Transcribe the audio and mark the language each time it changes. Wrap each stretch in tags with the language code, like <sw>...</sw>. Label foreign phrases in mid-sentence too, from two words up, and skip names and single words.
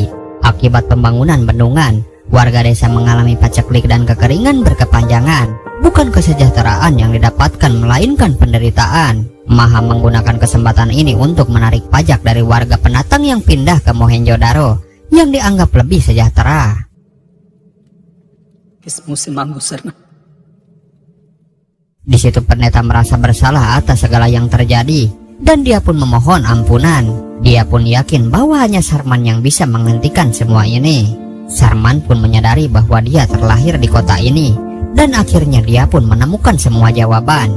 <id>Akibat pembangunan bendungan, warga desa mengalami paceklik dan kekeringan berkepanjangan. Bukan kesejahteraan yang didapatkan, melainkan penderitaan. Maham menggunakan kesempatan ini untuk menarik pajak dari warga pendatang yang pindah ke Mohenjo-daro yang dianggap lebih sejahtera.</id> <hi>किस मुंह से मांगू शरण?</hi> <id>Di situ pendeta merasa bersalah atas segala yang terjadi dan dia pun memohon ampunan. Dia pun yakin bahwa hanya Sarman yang bisa menghentikan semua ini. Sarman pun menyadari bahwa dia terlahir di kota ini dan akhirnya dia pun menemukan semua jawaban.</id>